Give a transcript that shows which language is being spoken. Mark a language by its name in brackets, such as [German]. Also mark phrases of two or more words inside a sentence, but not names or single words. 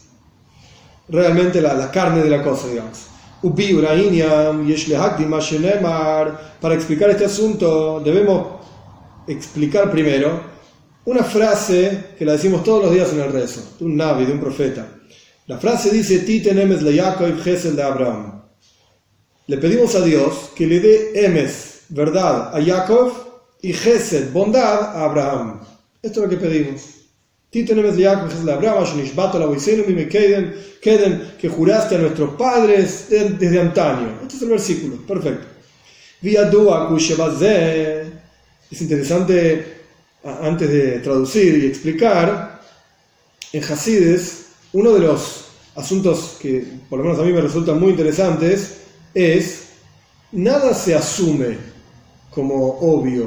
[Spanish] Realmente la carne de la cosa, digamos. Para explicar este asunto debemos explicar primero una frase que la decimos todos los días en el rezo, de un nabi, de un profeta. La frase dice: [Hebrew] תתן אמת ליעקב חסד לאברהם. [Spanish] Le pedimos a Dios que le dé emes, verdad, a Jacob, y Gesed, bondad, a Abraham. Esto es lo que pedimos. [Hebrew] תתן אמת ליעקב חסד לאברהם, [Spanish] que juraste a nuestros padres desde antaño. Este es el versículo, perfecto. Es interesante, antes de traducir y explicar, en Hasides, uno de los asuntos que por lo menos a mí me resultan muy interesantes es: nada se asume como obvio.